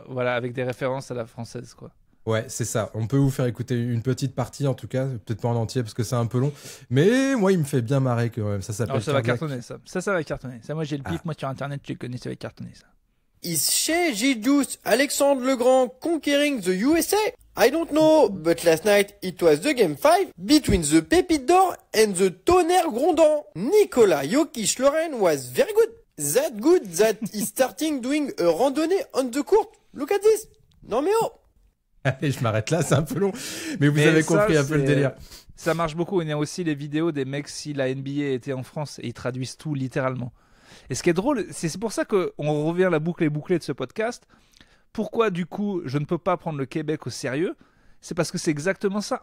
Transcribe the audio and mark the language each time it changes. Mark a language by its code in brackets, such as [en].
[fr] Voilà, avec des références à la française, quoi. Ouais, c'est ça. On peut vous faire écouter une petite partie, en tout cas. Peut-être pas en entier, parce que c'est un peu long. Mais moi, il me fait bien marrer, quand même. Ça s'appelle Ça va cartonner, ça. Ça va cartonner. Ça, moi, j'ai le pic. Moi, sur Internet, je les connais, ça va cartonner, ça. [en] Is Shea Gilgeous Alexandre le Grand conquering the USA? I don't know, but last night it was the game 5 between the Pépite d'Or and the Tonnerre Grondant. Nicolas Jokic Loren was very good. That good that he's starting doing a randonnée on the court. Look at this. [fr] Non mais oh. Allez, je m'arrête là, c'est un peu long. Mais vous avez compris un peu le délire. Ça marche beaucoup. Il y a aussi les vidéos des mecs si la NBA était en France et ils traduisent tout littéralement. Et ce qui est drôle, c'est pour ça qu'on revient à la boucle et bouclée de ce podcast. Pourquoi, du coup, je ne peux pas prendre le Québec au sérieux? C'est parce que c'est exactement ça.